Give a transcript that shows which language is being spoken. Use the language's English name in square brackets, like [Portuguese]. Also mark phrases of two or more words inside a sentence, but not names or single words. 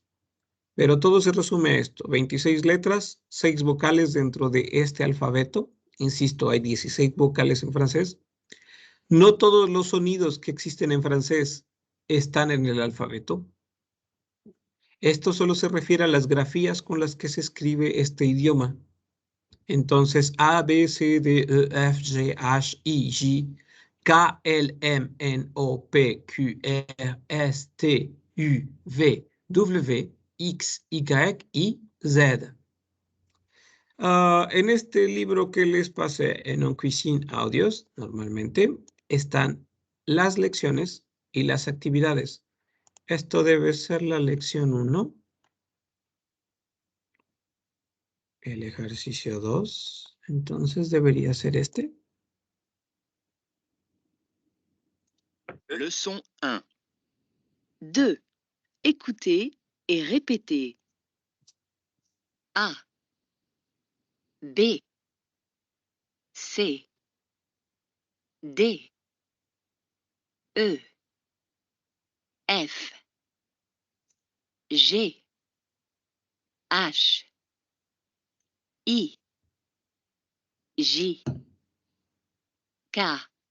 [Spanish] Pero todo se resume a esto. 26 letras, 6 vocales dentro de este alfabeto. Insisto, hay 16 vocales en francés. No todos los sonidos que existen en francés están en el alfabeto. Esto solo se refiere a las grafías con las que se escribe este idioma. Entonces, A, B, C, D, E, F, G, H, I, J, K, L, M, N, O, P, Q, R, S, T, U, V, W, X, Y y Z. En este libro que les pasé en On Cuisine Audios, normalmente, están las lecciones y las actividades. Esto debe ser la lección 1. El ejercicio 2. Entonces debería ser este. [French] Leçon 1. 2. Écoutez et répétez. A, B, C, D, E, F, G, H, I, J, K,